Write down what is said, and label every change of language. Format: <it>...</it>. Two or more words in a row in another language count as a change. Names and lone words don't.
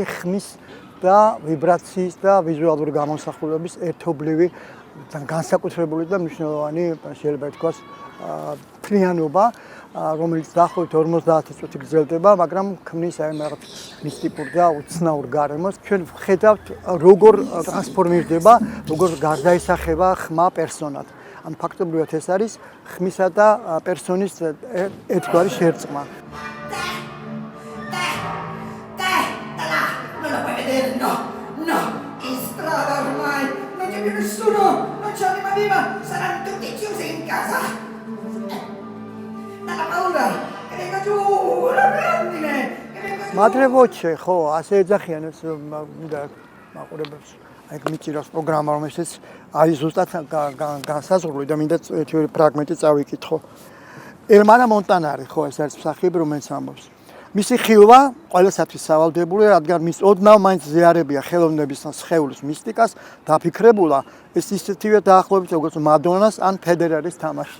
<ka>ხმის და ვიბრაციის და ვიზუალური გამოსახულების ერთობლივი განსაკუთრებული და მნიშვნელოვანი შეიძლება ითქვას მთლიანობა, რომელიც დაახლოებით 50 წუთი გრძელდება, მაგრამ ქმნის აი რაღაც მისტიკურ და უცნაურ გარემოს. ჩვენ ვხედავთ, როგორ ტრანსფორმირდება, როგორ გარდაისახება ხმა პერსონად. ან ფაქტობრივად ეს არის ხმისა და პერსონის ერთგვარი შერწყმა.</ka> <it>No, no, in strada ormai, non c'è più nessuno, non c'è anima viva, saranno tutti chiusi in casa. Dalla paura, che venga giù la grandine, che venga giù. Madre voce,</it> <ka>ხო, ასე ეძახიან ეს მაყურებელს. აი მიჭირავს პროგრამა, რომელშიც არის ზუსტად განსაზღვრული და მინდა ერთი ფრაგმენტი წავიკითხო. ელმანა მონტანარი, ხო, ეს არის მსახიობი, რომელიც ამბობს. მისი ხილვა ყველასათვის სავალდებელია, რადგან მის ოდნავ მაინც ზიარებია ხელოვნების და სხეულის მისტიკას, დაფიქრებულა ეს ისეთივე დაახლოებით როგორც მადონას ან ფედერერის თამაში.</ka>